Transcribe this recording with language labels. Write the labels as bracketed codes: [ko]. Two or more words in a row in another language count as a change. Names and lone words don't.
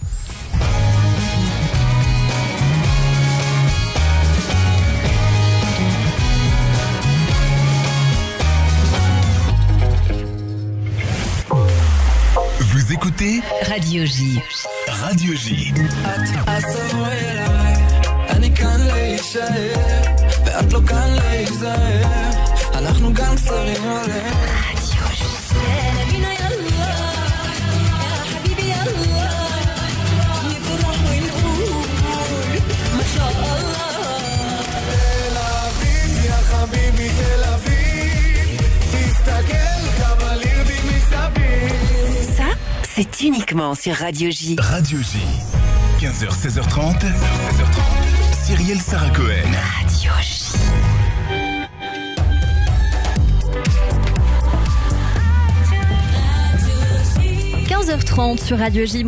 [fr] Vous écoutez Radio J. Radio J. [he] אני כאן להישאר, ואת לא כאן להיזהר, אנחנו גנגסטרים עליהם. [fr] Radio J. [ar] نبينا يلا يا حبيبي يلا نفرح ونقول ما شاء الله. [he] תל אביב [ar] يا حبيبي [he] תל אביב, תסתכל כמה לירדים מסביב. [fr] Ça, c'est uniquement sur Radio J. Radio J. 15h, 16h30. Cyrielle Sarah Cohen. Radio J. – 15h30 sur Radio J.